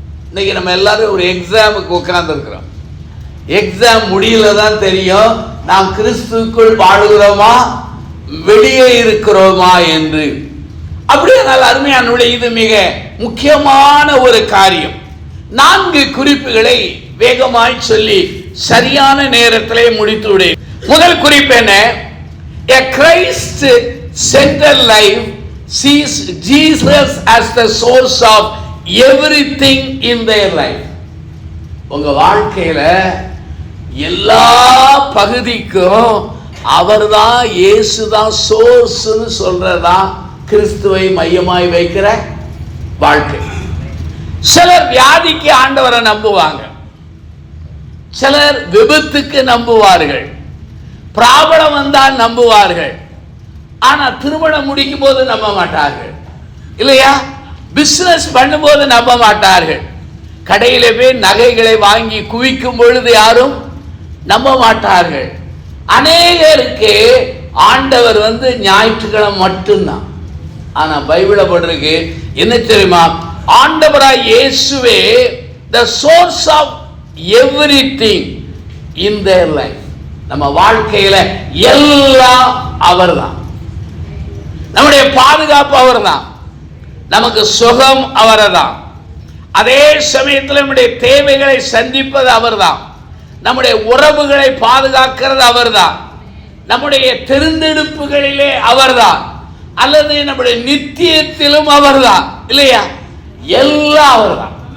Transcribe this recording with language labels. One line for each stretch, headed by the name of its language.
Tamil: இன்னைக்கு நம்ம எல்லாரும் ஒரு எக்ஸாமுக்கு உட்கார்ந்து இருக்கிறோம். எக்ஸாம் முடியல தான் தெரியும் நாம் கிறிஸ்துக்குள் வாழுகிறோமா, வெளியே இருக்கிறோமா என்று. அப்படியானால் அருமையானவர்களே, இது மிக முக்கியமான ஒரு காரியம். 4 குறிப்புகளை வேகமாய் சொல்லி சரியான நேரத்திலே முடித்து விடு. முதல் குறிப்பு என்ன?
English: A Christ centered life sees Jesus as the source of everything in their life.
Tamil: உங்க வாழ்க்கையில எல்லா பகுதிக்கும் அவர்தான், இயேசுதான் சோர்ஸ்னு சொல்றதா கிறிஸ்துவை மையமாய் வைக்கிற வாழ்க்கை. சிலர் வியாதிக்கு ஆண்டவரை நம்புவாங்க, சிலர் விபத்துக்கு நம்புவார்கள், பிராபலம் வந்தால் நம்புவார்கள். ஆனா திருமணம் முடிக்கும் போது நம்ப மாட்டார்கள், இல்லையா? பிசினஸ் பண்ணும்போது நம்ப மாட்டார்கள். கடையில போய் நகைகளை வாங்கி குவிக்கும் பொழுது யாரும் நம்ப மாட்டார்கள். அநேகருக்கு ஆண்டவர் ஞாயிற்றுக்கிழமை மட்டும்தான். ஆனா பைபிள போட்டிருக்கு என்ன தெரியுமா? ஆண்டவராய் இயேசுவே
English: the source of everything in their life.
Tamil: நம்ம வாழ்க்கையில எல்லாம் அவர்தான். நம்முடைய பாதுகாப்பு அவர்தான், நமக்கு சுகம் அவர்தான், அதே சமயத்தில் நம்முடைய தேவைகளை சந்திப்பது அவர்தான், நம்முடைய உறவுகளை பாதுகாக்கிறது அவர்தான், நம்முடைய தெரிந்தெடுப்புகளிலே அவர்தான், அல்லது நம்முடைய நித்தியத்திலும் அவர்தான், இல்லையா? எல்லாம் அவர்தான்.